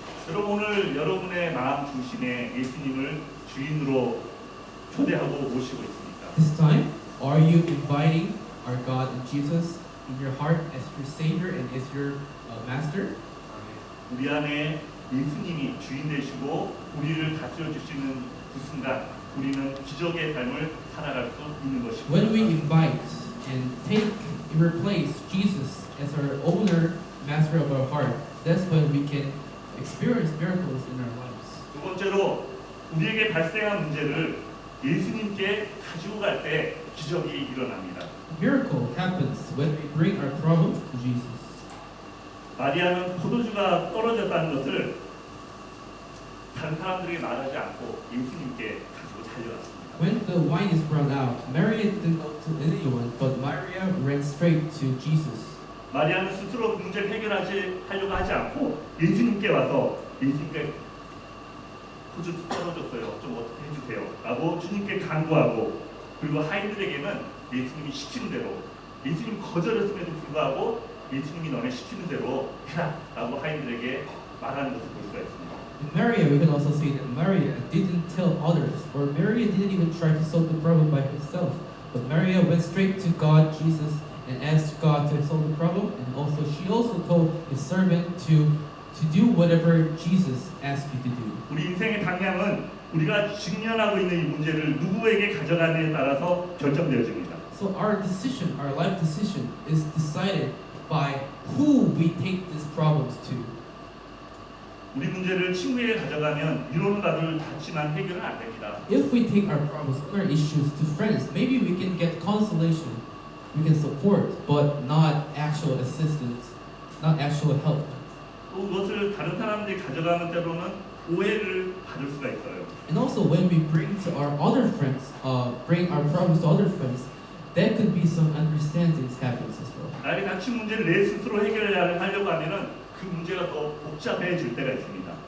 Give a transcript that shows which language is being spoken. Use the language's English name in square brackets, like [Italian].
[Korean] 여러분 오늘 여러분의 마음 중심에 예수님을 주인으로 초대하고 모시고 있습니다. [English] This time, are you inviting our God and Jesus in your heart as your Savior and as your Master? [Korean] 우리 안에 예수님이 주인 되시고 우리를 다스려 주시는 그 순간 우리는 기적의 삶을 살아갈 수 있는 것입니다. [English] When we invite and take and replace Jesus as our owner, master of our heart, that's when we can experience miracles in our lives. [Korean] 두 번째로 우리에게 발생한 문제를 예수님께 가지고 갈 때 기적이 일어납니다. [English] Miracle happens when we bring our problems to Jesus. [Korean] 마리아는 포도주가 떨어졌다는 것을 다른 사람들에게 말하지 않고 예수님께 가지고 달려갔습니다. [English] When the wine is run out, Mary didn't go to anyone, but Maria ran straight to Jesus. [Korean] 마리아는 스스로 문제를 해결하려고 하지 않고 예수님께 와서 예수님께 포도주 떨어졌어요. 좀 어떻게 해주세요. 라고 주님께 간구하고 그리고 하인들에게는 예수님이 시키는 대로 예수님 거절했음에도 불구하고 예수님이 너네 시키는 대로 해라 라고 하인들에게 말하는 것을 볼 수가 있습니다. [English] In Maria, we can also see that Maria didn't tell others, or Maria didn't even try to solve the problem by herself. But Maria went straight to God, Jesus, and asked God to solve the problem. And also, she also told His servant to do whatever Jesus asked you to do. [Korean] 우리 인생의 방향은 우리가 직면하고 있는 이 문제를 누구에게 가져가느냐에 따라서 결정되어집니다. [English] So our decision, our life decision, is decided by who we take these problems to. [Korean] 우리 문제를 친구에게 가져가면 위로는 받지만 해결은 안 됩니다. [English] If we take our problems, our issues to friends, maybe we can get consolation, we can support, but not actual assistance, not actual help. [Korean] 또 그것을 다른 사람들이 가져가는 때로는 오해를 받을 수가 있어요. [English] And also when we bring to our other friends, bring our problems to other friends, there could be some understandings happens as well. [Korean] 나에게 닥친 문제를 내 스스로 해결하려고 하면은 그 문제가 더 복잡해질 때가 있습니다.